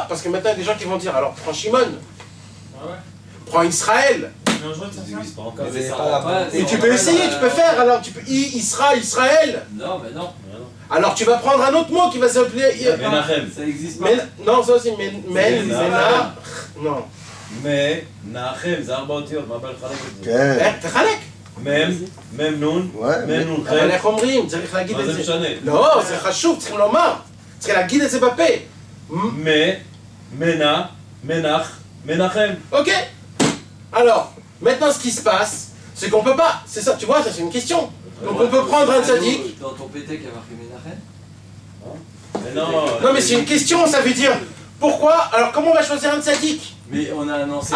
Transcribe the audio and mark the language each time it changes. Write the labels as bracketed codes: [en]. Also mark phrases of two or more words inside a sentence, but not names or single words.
[fr] Parce que maintenant il y a des gens qui vont dire, alors prends Shimon, prends Israël. Et tu peux essayer, tu peux faire, alors tu peux Israël. Non, mais non. Alors tu vas prendre un autre mot qui va s'appeler... Menachem, ça existe pas. Non, ça aussi, Mena... Non. [he] Menachem, זה 4 אותיות, מה בא לחלק את זה? כן. תחלק. מם נון, מם נון חם. אבל איך אומרים? צריך להגיד מה את זה זה. משנה? לא, זה חשוב, צריכים לומר. צריך להגיד את זה בפה. מנה, מנח, מנחם. [fr] Ok. Alors, maintenant ce qui se passe, c'est qu'on peut pas... C'est ça, tu vois, ça c'est une question. Donc on peut prendre un tzaddik... Dans ton PT qui a marqué Menachem? Non mais c'est une question, ça veut dire... Pourquoi? Alors comment on va choisir un tzaddik? Mais on a un enseignement.